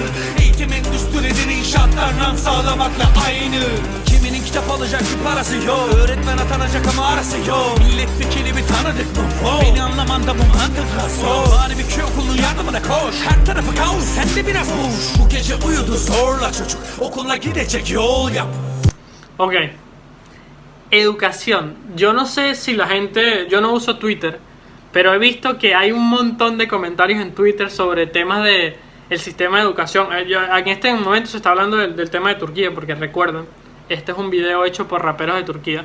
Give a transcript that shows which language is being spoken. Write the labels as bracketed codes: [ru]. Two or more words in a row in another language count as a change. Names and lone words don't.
[tr] Eğitim endüstrileri inşaatlar nam sağlamakla aynı. Kiminin kitap alacak bir parası yok. Öğretmen atanacak ama arası yok. Milletvekili bir tanıdık mı? Beni anlamanda bu mantık zor. Bari bir köy okulunun yardımına koş. Her tarafı kaos, sen de biraz boş. Bu gece uyudu zorla çocuk. Okula gidecek yol yap. [es] Ok. Educación. Yo no sé si la gente... Yo no uso Twitter, pero he visto que hay un montón de comentarios en Twitter sobre temas de el sistema de educación. En este momento se está hablando del tema de Turquía, porque recuerden, este es un video hecho por raperos de Turquía.